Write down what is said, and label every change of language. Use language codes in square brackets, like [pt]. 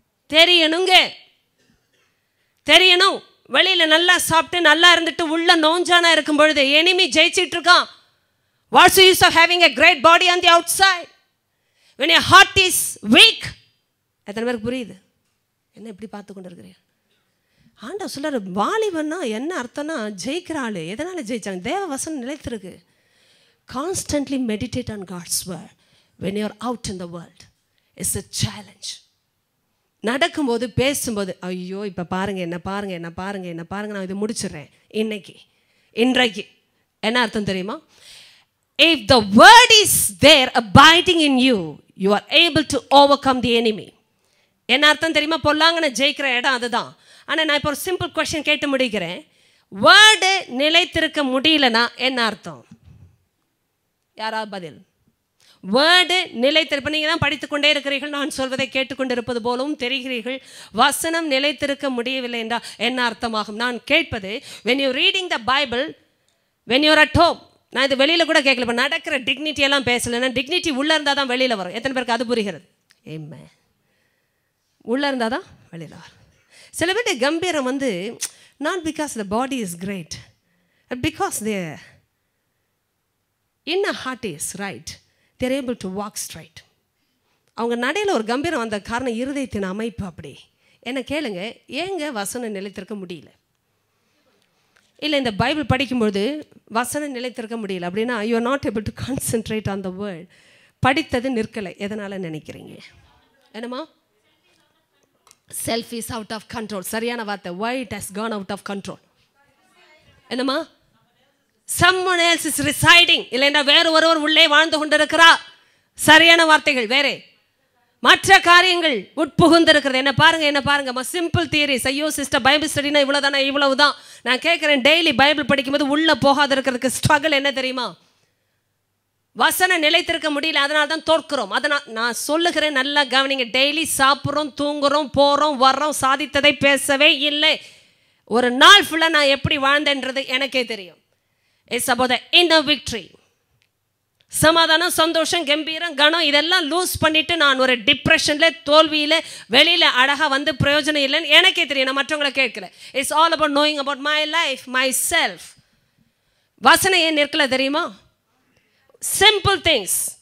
[ta] தெரியணுங்க, தெரியணும். வெளியில் நல்லா சாப்பிட்டு நல்லா இருந்துட்டு உள்ள நோஞ்சானா இருக்கும் பொழுது எனிமி ஜெயிச்சிட்டு இருக்கான். [en] What's use of having a great body on the outside when your heart is weak? [ta] எத்தனை பேருக்கு புரியுது? என்ன இப்படி பார்த்து கொண்டு இருக்கிறீங்க? ஆண்டவர் சொல்றாரு, வாலிபன்னா என்ன அர்த்தம்னா ஜெயிக்கிற ஆளு. எதனால ஜெயிச்சாங்க? தேவ வசனம் நிலைத்திருக்கு. [en] Constantly meditate on God's word when you are out in the world. It's a challenge. [ta] நடக்கும்போது பேசும்போது, ஐயோ இப்போ பாருங்க என்ன பாருங்க என்ன பாருங்க என்ன பாருங்க, நான் இதை முடிச்சிடுறேன் இன்றைக்கு. என்ன அர்த்தம் தெரியுமா? [en] If the word is there abiding in you, you are able to overcome the enemy. [ta] என்ன அர்த்தம் தெரியுமா? பொல்லாங்கன்னு ஜெயிக்கிற இடம் அதுதான். ஆனால் நான் இப்போ ஒரு சிம்பிள் கொஸ்டின் கேட்டு முடிக்கிறேன். வேர்டு நிலைத்திருக்க முடியலன்னா என்ன அர்த்தம்? யாராவது பதில்? வேர்டு நிலைத்திருப்ப, நீங்கள் தான் படித்து கொண்டே இருக்கிறீர்கள், நான் சொல்வதை கேட்டுக்கொண்டு இருப்பது போலவும் தெரிகிறீர்கள். வசனம் நிலைத்திருக்க முடியவில்லை என்றால் என்ன அர்த்தமாகும்? நான் கேட்பது, [en] when you reading the Bible, when you are at home, [ta] நான் இது வெளியில் கூட கேட்கல. இப்போ நடக்கிற டிக்னிட்டி எல்லாம் பேசலைன்னா டிக்னிட்டி உள்ளே இருந்தால் தான் வெளியில் வரும். எத்தனை பேருக்கு அது புரிகிறது? ஏம்மே, உள்ளே இருந்தால் தான் வெளியில் வரும். சில பேர் கம்பீரம் வந்து [en] not because the body is great, but because their inner heart is right. They are able to walk straight. [ta] அவங்க நடையில் ஒரு கம்பீரம் வந்த காரணம் இருதயத்தின் அமைப்பு. அப்படி என்ன கேளுங்க, ஏங்க வசனம் நிலைத்திருக்க முடியல? இல்லை, இந்த பைபிள் படிக்கும்போது வசனம் நிலைத்திருக்க முடியல அப்படின்னா [en] You are not able to concentrate on the word. [ta] படித்தது நிற்கலை. எதனால் நினைக்கிறீங்க? என்னம்மா? [en] Self is out of control. [ta] சரியான வார்த்தை. [en] why it has gone out of control? [ta] என்னம்மா? [en] someone else is residing. [ta] இல்லைன்னா வேறு ஒருவர் உள்ளே வாழ்ந்து கொண்டிருக்கிறார். சரியான வார்த்தைகள். வேறே மற்ற காரியங்கள் உட்புகுந்திருக்கிறது. என்ன பாருங்க என்ன பாருங்க. [en] Simple theories. [ta] ஐயோ சிஸ்டர், பைபிள் ஸ்டடினா இவ்வளோதானே? இவ்வளவுதான். நான் கேட்குறேன், டெய்லி பைபிள் படிக்கும்போது உள்ளே போகாத இருக்கிறதுக்கு ஸ்ட்ரகிள் என்ன தெரியுமா? வசனம் நிலைத்திருக்க முடியல, அதனால தான் தோற்கிறோம். அதனால் நான் சொல்லுகிறேன், நல்லா கவனிங்க. டெய்லி சாப்பிட்றோம், தூங்குறோம், போகிறோம், வர்றோம், சாதித்ததை பேசவே இல்லை. ஒரு நாள் ஃபுல்லாக நான் எப்படி வாழ்ந்தேன்றது எனக்கே தெரியும். [en] It's about the inner victory. [ta] சமாதானம், சந்தோஷம், கம்பீரம், கனம் இதெல்லாம் லூஸ் பண்ணிட்டு நான் ஒரு டிப்ரெஷனில், தோல்வியில், வெளியில் அழகாக வந்து பிரயோஜனம் இல்லைன்னு எனக்கே தெரியும். நான் மற்றவங்களை கேட்கல. [en] It's all about knowing about my life, my self. [ta] வசனம் ஏன் நிற்கல தெரியுமா? [en] Simple things.